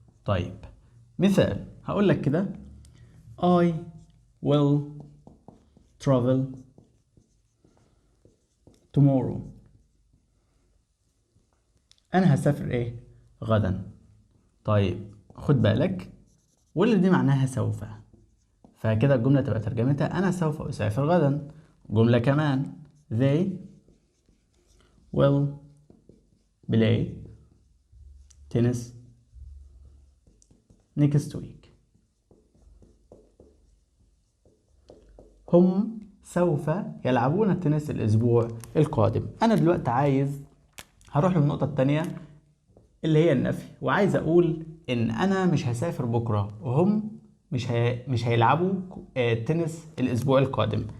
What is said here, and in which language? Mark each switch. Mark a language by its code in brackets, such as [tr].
[ar] طيب مثال هقول لك كده: [en] I will travel tomorrow. [ar] انا هسافر ايه؟ غدا. طيب خد بالك، will دي معناها سوف، فكده الجملة تبقى ترجمتها أنا سوف أسافر غدا. جملة كمان: [en] they will play tennis next week. [ar] هم سوف يلعبون التنس الأسبوع القادم. أنا دلوقتي عايز هروح للنقطة التانية اللي هي النفي، وعايز أقول إن أنا مش هسافر بكرة وهم مش هيلعبوا تنس الأسبوع القادم.